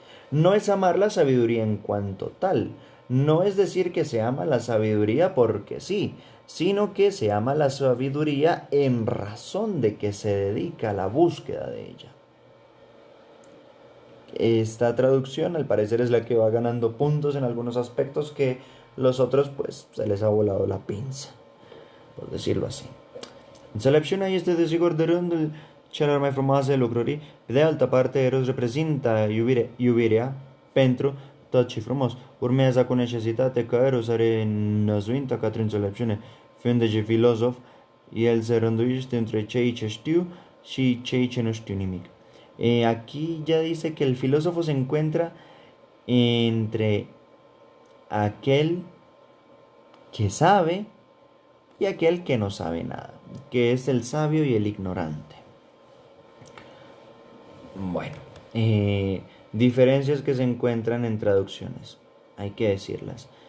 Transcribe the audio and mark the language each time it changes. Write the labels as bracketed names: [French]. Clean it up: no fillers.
[Spanish] No es amar la sabiduría en cuanto tal, no es decir que se ama la sabiduría porque sí, sino que se ama la sabiduría en razón de que se dedica a la búsqueda de ella. Esta traducción al parecer es la que va ganando puntos en algunos aspectos que los otros pues se les ha volado la pinza, por decirlo así. [Romanian] Înțelepciunea este desigur de rândul celor mai frumoase lucruri, pe de altă parte Eros reprezintă iubirea pentru tot ce frumos. Urmează cu necesitate că Eros are năzuința către înțelepciune, fiind de filozof, el se rânduiește între cei ce știu și cei ce nu știu nimic. [Spanish] Aquí ya dice que el filósofo se encuentra entre aquel que sabe y aquel que no sabe nada, que es el sabio y el ignorante. Bueno, diferencias que se encuentran en traducciones, hay que decirlas.